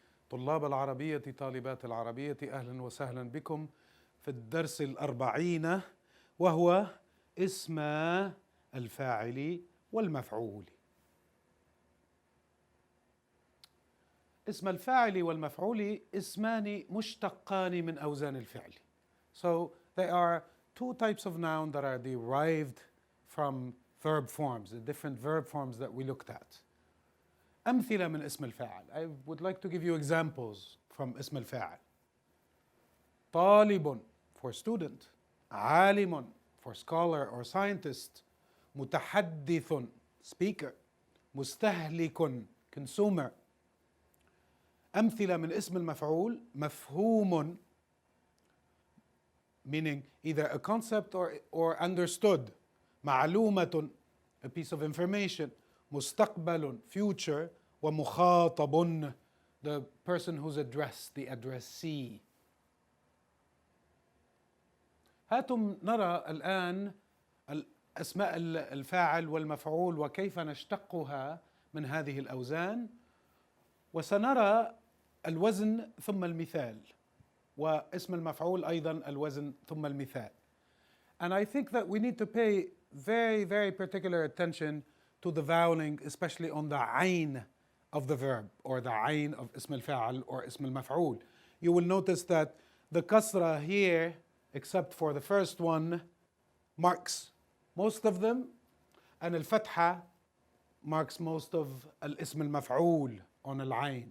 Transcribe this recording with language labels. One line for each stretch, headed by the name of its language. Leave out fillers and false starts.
Arabic: طلاب العربية طالبات العربية، أهلا وسهلا بكم في الدرس 40 وهو اسم الفاعل والمفعول. اسم الفاعل والمفعول اسمان مشتقان من أوزان الفعل.
English: So they are two types of noun that are derived from verb forms, the different verb forms that we looked at.
Arabic: أمثلة من اسم الفاعل.
English: I would like to give you examples from اسم الفاعل. طالب for student, عالم for scholar or scientist, متحدث speaker, مستهلك consumer.
Arabic: أمثلة من اسم المفعول مفهوم
English: meaning either a concept or understood, معلومة a piece of information, مستقبل future, ومخاطب the person who's addressed, the addressee.
Arabic: هاتم نرى الآن أسماء الفاعل والمفعول وكيف نشتقها من هذه الأوزان، وسنرى الوزن ثم المثال، واسم المفعول أيضا الوزن ثم المثال.
English: And I think that we need to pay very, very particular attention to the voweling, especially on the عين of the verb or the عين of اسم الفاعل or اسم المفعول. You will notice that the kasra here, except for the first one, marks most of them, and الفتحة marks most of الاسم المفعول on العين.